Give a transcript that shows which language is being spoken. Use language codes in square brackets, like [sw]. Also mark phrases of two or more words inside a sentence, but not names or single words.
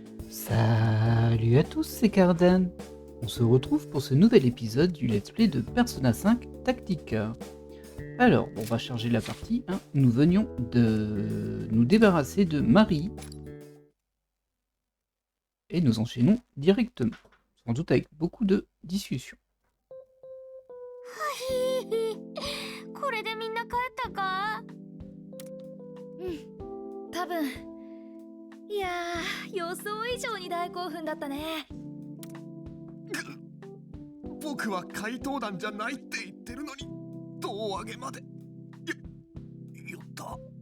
[fr] Salut à tous, c'est Cardan. On se retrouve pour ce nouvel épisode du Let's Play de Persona 5 Tactica. Alors, on va charger la partie. Nous venions de nous débarrasser de Marie. Et nous enchaînons directement. Sans doute avec beaucoup de discussions. [ja] これでみんな帰ったか？多分。いやー、予想以上に大興奮だったね。僕は怪盗団じゃないって言ってるのに胴上げまでやった。